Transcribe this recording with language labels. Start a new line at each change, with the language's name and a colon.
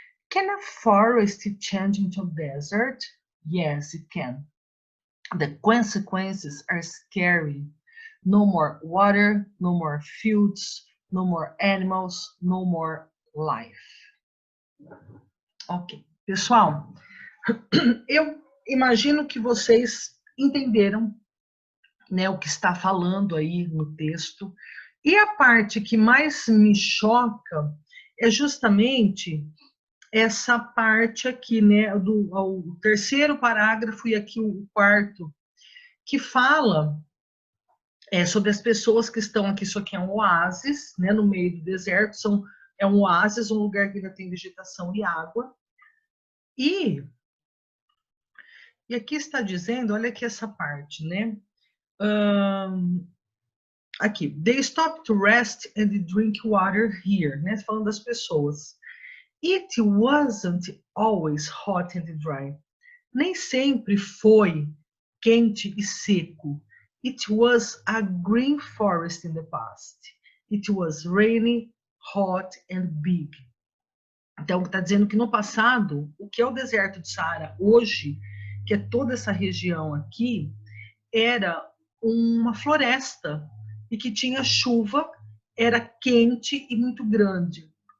English: Can a forest change into a desert? Yes, it can. The consequences are scary. No more water, no more fields, no more animals, no more life. Ok.
Portuguese: Pessoal, eu imagino que vocês entenderam, né, o que está falando aí no texto. E a parte que mais me choca é justamente essa parte aqui, né, o terceiro parágrafo e aqui o quarto, que fala sobre as pessoas que estão aqui. Isso aqui é um oásis, né, no meio do deserto. É um oásis, um lugar que ainda tem vegetação e água. E aqui está dizendo, olha aqui essa parte, né?
English: Aqui, they stop to rest and drink water here, né?
Portuguese: Falando das pessoas.
English: It wasn't always hot and dry.
Portuguese: Nem sempre foi quente e seco.
English: It was a green forest in the past. It was rainy, hot and big.
Portuguese: Então, está dizendo que no passado, o que é o deserto de Saara hoje, que é toda essa região aqui, era uma floresta e que tinha chuva, era quente e muito grande.